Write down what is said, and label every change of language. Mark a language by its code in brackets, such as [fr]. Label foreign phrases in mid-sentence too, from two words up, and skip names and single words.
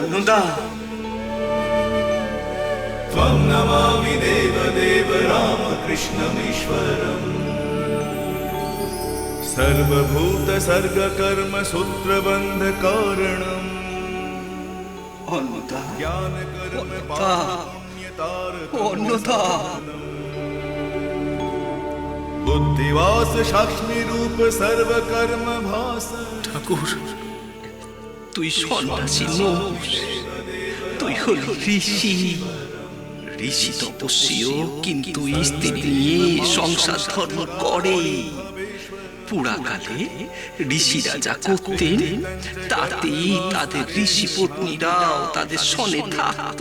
[sa] त्वं नमामि देवदेव रामकृष्णमीश्वरम् सर्वभूतसर्गकर्म सूत्रबन्धकारणम् ज्ञान कर्म बुद्धिवास साक्षी रूप सर्वकर्म भास। [bn] ঠাকুর, তুই সন্ন্যাসী নস, তুই হল ঋষি। ঋষি তপস্বীও, কিন্তু স্ত্রী নিয়ে সংসার ধর্ম করে। পুরাকালে ঋষিরা যা করতেন তাতেই তাদের ঋষি পত্নীরাও তাদের সনে থাকতো।